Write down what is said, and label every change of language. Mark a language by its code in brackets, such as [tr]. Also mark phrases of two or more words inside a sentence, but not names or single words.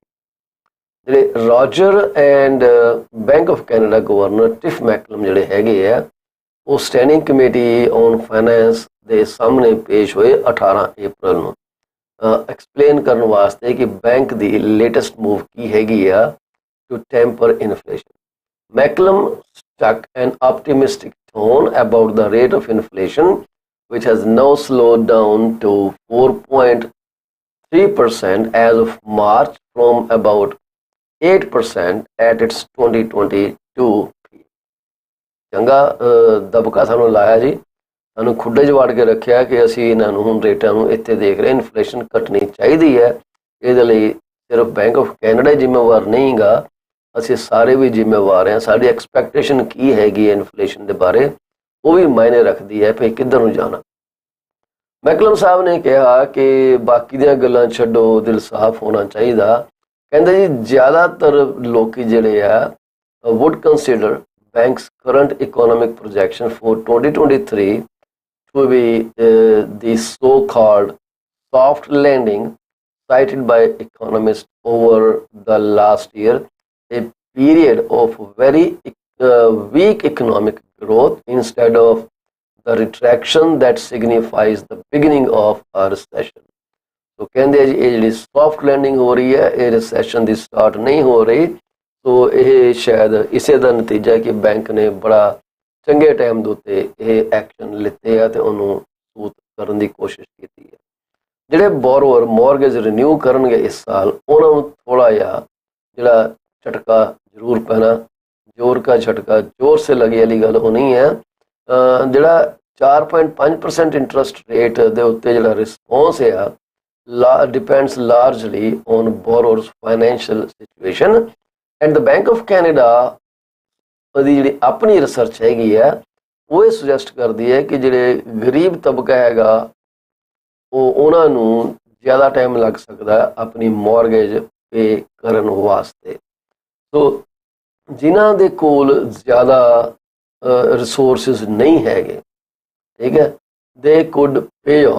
[pa] ਜਿਹੜੇ ਰੋਜਰ ਐਂਡ ਬੈਂਕ ਆਫ ਕੈਨੇਡਾ ਗਵਰਨਰ ਟਿਫ ਮੈਕਲਮ ਜਿਹੜੇ ਹੈਗੇ ਆ, ਉਹ ਸਟੈਂਡਿੰਗ ਕਮੇਟੀ ਔਨ ਫਾਈਨੈਂਸ ਦੇ ਸਾਹਮਣੇ ਪੇਸ਼ ਹੋਏ 18 ਅਪ੍ਰੈਲ ਨੂੰ, ਐਕਸਪਲੇਨ ਕਰਨ ਵਾਸਤੇ ਕਿ ਬੈਂਕ ਦੀ [en] latest move [pa] ਕੀ ਹੈਗੀ ਆ [en] to temper inflation. ਮੈਕਲਮ struck an optimistic tone about the rate of inflation, which has now slowed down to 4.3% as of March from about 8% at its 2022 peak. [pa] ਚੰਗਾ ਦਬਕਾ ਸਾਨੂੰ ਲਾਇਆ ਜੀ, ਸਾਨੂੰ ਖੁੱਡੇ 'ਚ ਵੜ ਕੇ ਰੱਖਿਆ ਕਿ ਅਸੀਂ ਇਹਨਾਂ ਨੂੰ ਹੁਣ ਰੇਟਾਂ ਨੂੰ ਇੱਥੇ ਦੇਖ ਰਹੇ, ਇਨਫਲੇਸ਼ਨ ਘਟਣੀ ਚਾਹੀਦੀ ਹੈ। ਇਹਦੇ ਲਈ ਸਿਰਫ ਬੈਂਕ ਆਫ ਕੈਨੇਡਾ ਜ਼ਿੰਮੇਵਾਰ ਨਹੀਂ ਗਾ, ਅਸੀਂ ਸਾਰੇ ਵੀ ਜ਼ਿੰਮੇਵਾਰ ਹਾਂ। ਸਾਡੀ ਐਕਸਪੈਕਟੇਸ਼ਨ ਕੀ ਹੈਗੀ ਹੈ ਇਨਫਲੇਸ਼ਨ ਦੇ ਬਾਰੇ, ਉਹ ਵੀ ਮਾਇਨੇ ਰੱਖਦੀ ਹੈ ਵੀ ਕਿੱਧਰ ਨੂੰ ਜਾਣਾ। ਮੈਕਲਮ ਸਾਹਿਬ ਨੇ ਕਿਹਾ ਕਿ ਬਾਕੀ ਦੀਆਂ ਗੱਲਾਂ ਛੱਡੋ, ਦਿਲ ਸਾਫ਼ ਹੋਣਾ ਚਾਹੀਦਾ। ਕਹਿੰਦੇ ਜੀ ਜ਼ਿਆਦਾਤਰ ਲੋਕੀ ਜਿਹੜੇ ਆ [en] would consider bank's current economic projection for 2023 to be the so-called soft landing cited by economists over the last year, a period of very weak economic growth instead of the retraction that signifies the beginning of a recession. [pa] So ਕਹਿੰਦੇ ਜੀ ਇਹ ਜਿਹੜੀ [en] soft landing [pa] ਹੋ ਰਹੀ ਹੈ, ਇਹ recession ਦੀ ਸਟਾਰਟ ਨਹੀਂ ਹੋ ਰਹੀ। ਸੋ ਇਹ ਸ਼ਾਇਦ ਇਸੇ ਦਾ ਨਤੀਜਾ ਹੈ ਕਿ ਬੈਂਕ ਨੇ ਬੜਾ ਚੰਗੇ ਟਾਈਮ ਦੇ ਉੱਤੇ ਇਹ ਐਕਸ਼ਨ ਲਿੱਤੇ ਆ ਤੇ ਉਹਨੂੰ ਸੂਤ ਕਰਨ ਦੀ ਕੋਸ਼ਿਸ਼ ਕੀਤੀ ਹੈ। ਜਿਹੜੇ [en] borrower mortgage renew [pa] ਕਰਨਗੇ ਇਸ ਸਾਲ, ਉਹਨਾਂ ਨੂੰ ਥੋੜ੍ਹਾ ਜਿਹਾ ਜਿਹੜਾ ਝਟਕਾ ਜ਼ਰੂਰ ਪੈਣਾ। [hi] ज़ोर का झटका ज़ोर से लगे [pa] ਵਾਲੀ ਗੱਲ ਉਹ ਨਹੀਂ ਹੈ। ਜਿਹੜਾ 4.5% [en] interest rate [pa] ਦੇ ਉੱਤੇ ਜਿਹੜਾ ਰਿਸਪੌਂਸ ਆ, [en] depends largely on borrower's financial situation, and the Bank of Canada [pa] ਦੀ ਜਿਹੜੀ ਆਪਣੀ ਰਿਸਰਚ ਹੈਗੀ ਆ, ਉਹ ਇਹ ਸੁਜੈਸਟ ਕਰਦੀ ਹੈ ਕਿ ਜਿਹੜੇ ਗਰੀਬ ਤਬਕਾ ਹੈਗਾ ਉਹਨਾਂ ਨੂੰ ਜ਼ਿਆਦਾ ਟਾਈਮ ਲੱਗ ਸਕਦਾ ਆਪਣੀ ਮੌਰਗੇਜ ਪੇ ਕਰਨ ਵਾਸਤੇ। ਸੋ ਜਿਨ੍ਹਾਂ ਦੇ ਕੋਲ ਜ਼ਿਆਦਾ ਰਿਸੋਰਸਿਸ ਨਹੀਂ ਹੈਗੇ, ਠੀਕ ਹੈ, [en] they could pay off.